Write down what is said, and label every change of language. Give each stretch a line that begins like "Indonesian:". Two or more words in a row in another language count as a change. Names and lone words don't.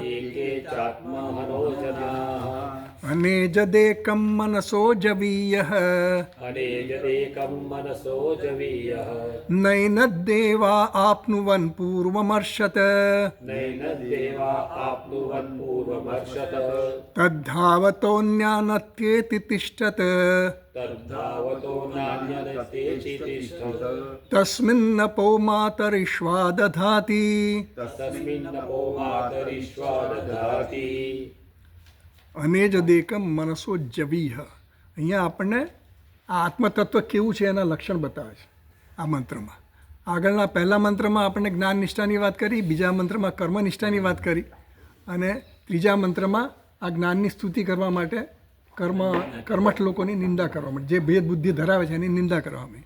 Sanskrit: अनेजदेकं मनसो जवीयः नैनद्देवा आप्नुवन् पूर्वमर्षत तद्धावतोऽन्यानत्येति तिष्ठत् तस्मिन्नपो मातरिश्वा दधाति। અનેજદેકમ મનસો જવીહ.
Gujarati: અહીંયા આપણને આ આત્મતત્વ કેવું છે એના લક્ષણ બતાવે છે આ મંત્રમાં. આગળના પહેલા મંત્રમાં આપણને જ્ઞાન નિષ્ઠાની વાત કરી, બીજા મંત્રમાં કર્મનિષ્ઠાની વાત કરી અને ત્રીજા મંત્રમાં આ જ્ઞાનની સ્તુતિ કરવા માટે કર્મઠ લોકોની નિંદા કરવા માટે, જે ભેદ બુદ્ધિ ધરાવે છે એની નિંદા કરવા માટે.